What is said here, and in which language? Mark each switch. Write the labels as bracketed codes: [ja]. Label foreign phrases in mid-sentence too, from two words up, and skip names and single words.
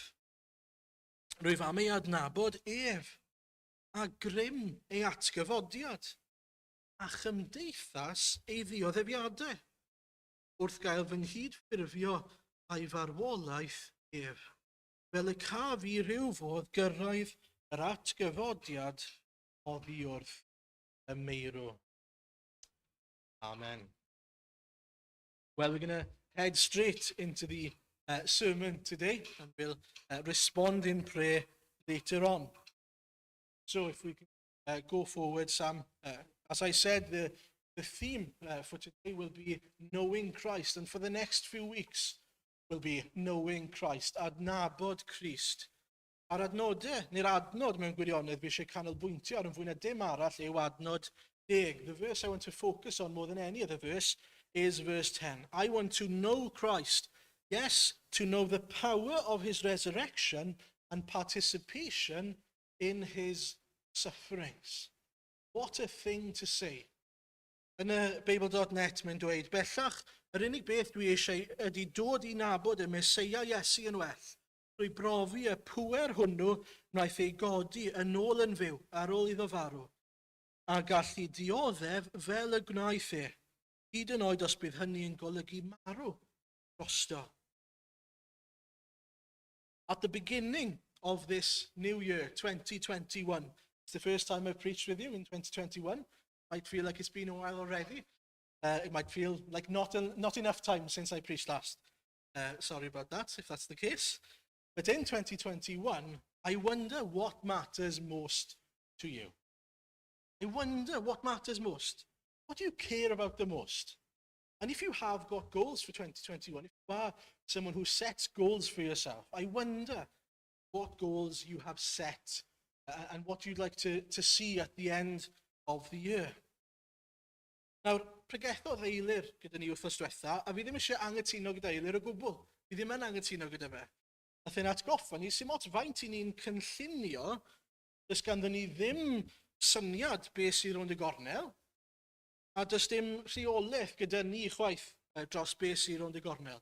[cy] Rwyf am ei adnabod ef, a grym ei atgyfodiad, a chymdeithas ei ddioddefiadau, wrth gael fy nghydffurfio a'i farwolaeth ef, fel y caf I ryw fodd gyrraedd yr atgyfodiad oddi wrth y meirw. Amen. [en] Well, we're going to head straight into the sermon today, and we'll respond in prayer later on. So if we can go forward, Sam. As I said, the theme for today will be knowing Christ, and for the next few weeks will be knowing Christ, [cy] adnabod Christ. A'r adnodau, neu'r adnod mewn gwirionedd fi eisiau canolbwyntio ar yn fwy na dim arall yw adnod 10. [en] The verse I want to focus on more than any other verse is verse 10. I want to know Christ. Yes, to know the power of his resurrection and participation in his sufferings. What a thing to say. [cy] Yn y Bible.net mae'n dweud, bellach, yr unig beth dwi eisiau ydy dod I nabod y Meseia Iesu yn well, drwy brofi y pŵer hwnnw wnaeth ei godi yn ôl yn fyw ar ôl iddo farw, a gallu dioddef fel y gwnaeth e, hyd yn oed os bydd hynny yn golygu marw drosto. [en] At the beginning of this new year, 2021. It's the first time I've preached with you in 2021. Might feel like it's been a while already. It might feel like not enough time since I preached last. Sorry about that, if that's the case. But in 2021, I wonder what matters most to you. I wonder what matters most. What do you care about the most? And if you have got goals for 2021, if you are someone who sets goals for yourself, I wonder what goals you have set and what you'd like to see at the end of the year. [cy] Nawr, pregethodd eilir gyda ni wrthos diwetha, a fi ddim eisiau angytuno gyda eilir o gwbl. Fi ddim yn angytuno gyda fe. Nath e'n atgoffa ni, sy'n mot faint i ni'n cynllunio, dys ganddyn ni ddim syniad beth sydd rownd y gornel, a does dim rheolaeth gyda ni chwaith dros beth sydd rownd y gornel.